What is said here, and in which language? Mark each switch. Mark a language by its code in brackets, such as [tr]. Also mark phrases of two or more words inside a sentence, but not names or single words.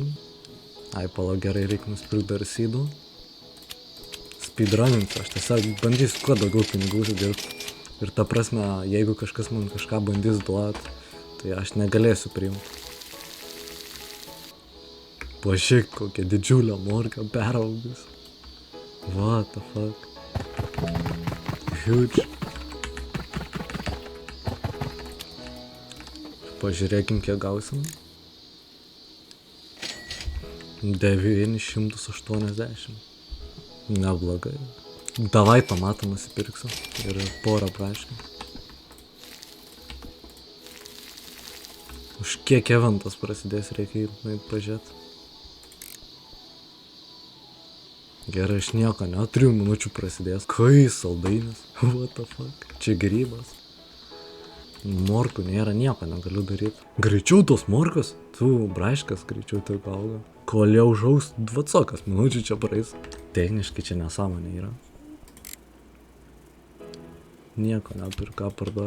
[lt] Ai, pala, gerai, reikia nusipirkti dar sydų. Speedruninsiu, aš tiesiog bandysiu kuo daugiau pinigų uždirbti. Ir ta prasme, jeigu kažkas man kažką bandys duot, tai aš negalėsiu priimti. Pažiūrėk, kokia didžiulė morka peraugus. [en] What the fuck? Huge. [lt] Pažiūrėkim, kiek gausim. 980. Neblogai. Davai tomatą nusipirksiu. Ir porą braškių. Už kiek eventas prasidės, reikia pažiūrėti. Gerai, aš nieko, ne, 3 minučių prasidės. Kai saldainis? [en] What the fuck? [lt] Čia grybas. Morkų nėra, nieko negaliu daryti. Greičiau tos morkos, tu braškas greičiau tik auga. Kol jau užaus 20 minučių čia praeis. Techniškai čia nesąmonė yra. Nieko neturiu ką parduoti.